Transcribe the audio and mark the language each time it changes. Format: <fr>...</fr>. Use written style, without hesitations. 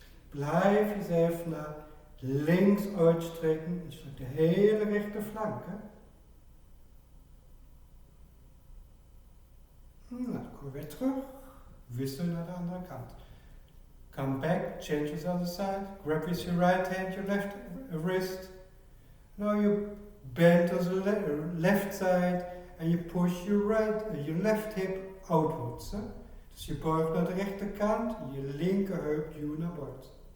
<nl>Blijf jezelf naar links uitstrekken en strek de hele rechterflank. Nou, dan kom je weer terug. Wissel naar de andere kant.</nl> <en>Come back, change to the other side. Grab with your right hand your left wrist. Now you bend to the left side and you push your left hip outwards.</en> <nl>Dus je buigt naar de rechterkant, je linkerheup duwt naar buiten.</nl>